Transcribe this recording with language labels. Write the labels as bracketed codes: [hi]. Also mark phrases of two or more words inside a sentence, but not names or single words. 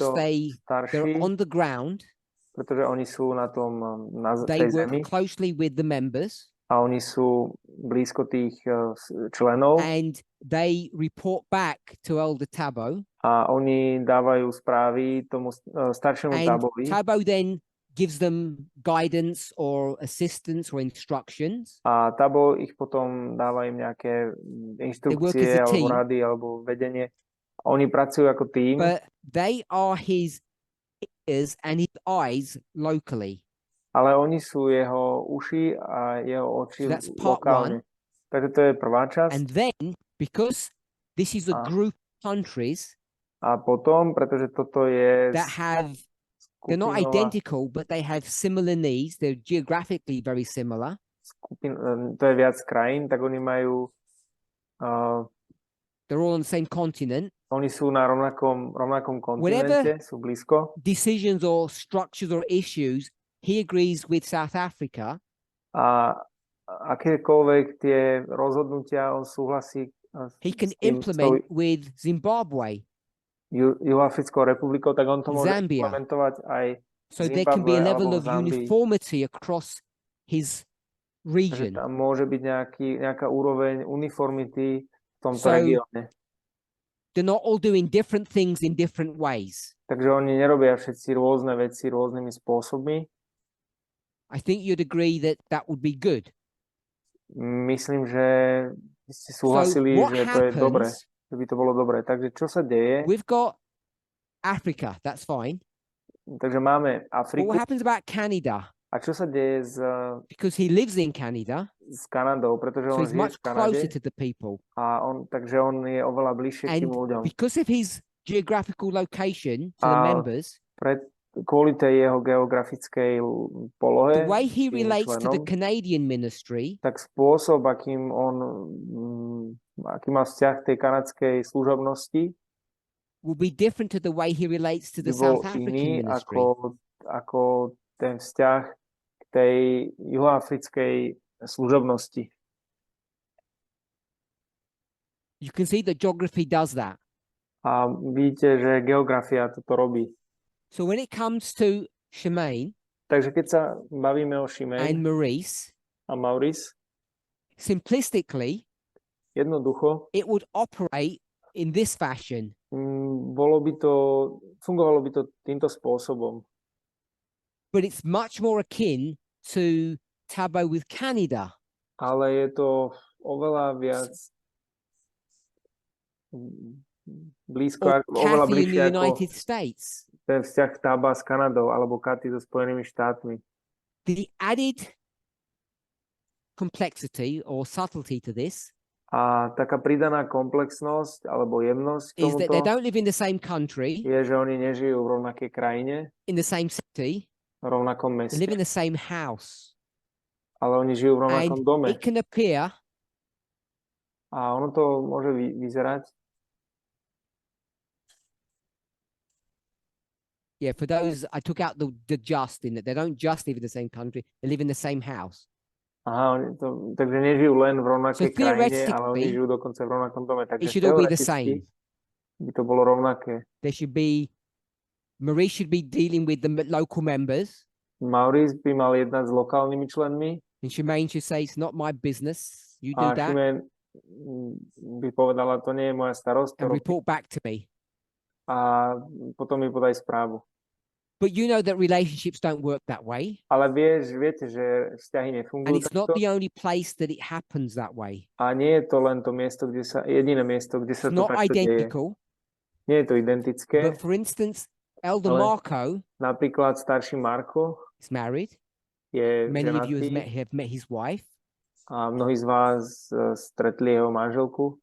[sk] Títo [en] they're [sk] starší, [en] on the ground, [sk] pretože oni sú na tom, na [en] they [sk] tej [en] work [sk] zemi [en] closely with the members, [sk] a oni sú blízko tých členov [en] and they report back to Elder Tabo. [sk] a oni dávajú správy tomu staršiemu [en] And [sk] Tabovi [en] Tabo then gives them guidance or assistance or instructions. [sk] a Tabo ich potom dáva im nejaké inštrukcie [en] as a [sk] alebo [en] team. [sk] rady alebo vedenie. A oni pracujú ako tým, [en] But they are his ears and his eyes locally. [sk] ale oni sú jeho uši a jeho oči [en] So that's part [sk] lokálne. Takže to je prvá časť. [en] And then, because this is a Ah. group of countries [sk] A potom, pretože toto je [en] that have, they're not [sk] skupinová [en] identical, but they have similar needs. They're geographically very similar. [sk] to je viac krajín, tak oni majú [en] They're all on the same continent. [sk] oni sú na rovnakom kontinente, sú blízko [en] Decisions or structures or issues, he agrees with South Africa. [sk] a akékoľvek tie rozhodnutia on súhlasí [en] He can [sk] s tým, [en] implement with Zimbabwe. [sk] Juhoafrickou republikou, tak on to môže [en] Zambia. [sk] implementovať aj [en] So there can be a [sk] Zimbabwe [en] level [sk] alebo [en] of [sk] Zambii. [en] uniformity across his [sk] Takže [en] region. [sk] tam môže byť nejaká úroveň uniformity v tomto [en] So- [sk] regióne. [en] They're not all doing different things in different ways. [sk] Takže oni nerobia všetci rôzne veci rôznymi spôsobmi. [en] I think you'd agree that that would be good. [sk] Myslím, že by ste súhlasili, [en] what [sk] že to je dobre, [en] happens- [sk] že by to bolo dobre. Takže čo sa deje? [en] We've got Africa, that's fine. [sk] Takže máme [en] But [sk] Afriku. [en] what happens about Canada? [sk] A čo sa deje [en] Because he lives in Canada, [sk] s Kanadou? Pretože [en] so [sk] on [en] he's [sk] žije [en] much [sk] v Kanade [en] closer to the people. [sk] a takže on je oveľa bližšie k tým [en] And [sk] ľuďom. [en] because of his geographical location to the [sk] A [en] members, [sk] Kvôli tej jeho geografickej polohe, [en] the way he [sk] tým [en] relates to the [sk] členom, [en] Canadian ministry [sk] tak spôsob, aký má vzťah k tej kanadskej služobnosti, [en] will be different to the way he relates to the [sk] by bol [en] South African [sk] iný [en] ministry. [sk] ako ten vzťah k tej juhoafrickej služobnosti. [en] You can see that geography does that. [sk] A vidíte, že geografia toto robí. [en] So when it comes to Shemaine [sk] Takže keď sa bavíme o [en] and [sk] Šimej [en] Maurice, [sk] a Maurice, [en] simplistically, [sk] jednoducho [en] it would operate in this fashion. [sk] fungovalo by to týmto spôsobom. [en] But it's much more akin to Tabo with Canada. [sk] Ale je to oveľa viac blízko, [en] Or [sk] oveľa [en] Cathy in [sk] bližšie [en] the [sk] ako [en] United States. [sk] ten vzťah Taba s Kanadou alebo Katy so Spojenými štátmi. [en] The added complexity or subtlety to this [sk] A taká pridaná komplexnosť alebo jemnosť k [en] is that they [sk] tomuto [en] don't live in the same country, [sk] je, že oni nežijú v rovnakej krajine, [en] in the same city, [sk] v rovnakom [en] they live in [sk] meste, [en] the same house. [sk] ale oni žijú v rovnakom [en] And [sk] dome. [en] it can appear [sk] A ono to môže vyzerať, [en] yeah, for those, I took out the just in that they don't just live in the same country, they live in the same house. [sk] takže nežijú len v rovnakej [en] So [sk] krajine, ale oni [en] theoretically, [sk] žijú dokonca v rovnakom dome. [en] It [sk] Takže [en] should all be the [sk] teoreticky [en] same. [sk] by to bolo rovnaké. [en] There should be, Marie should be dealing with the local members, [sk] Maurice by mal jednať s lokálnymi členmi [en] and Shemaine should say, it's not my business, you [sk] a [en] do that, [sk] Šimen by povedala, to nie je moja starosť, to [en] and [sk] robí. [en] report back to me. [sk] A potom mi podaj správu. [en] But you know that relationships don't work that way. [sk] Ale viete, že vzťahy [en] And [sk] nefungujú [en] it's not [sk] takto. [en] the only place that it happens that way. [sk] A nie je to len to miesto, jediné miesto, kde sa [en] It's [sk] to [en] not [sk] takto deje. [en] identical. [sk] Nie je to identické. [en] But for instance, Elder [sk] Ale- [en] Marco [sk] Napríklad starší Marko [en] is married. [sk] je [en] Many of you [sk] ženatý [en] have met his wife, [sk] a mnohí z vás stretli jeho manželku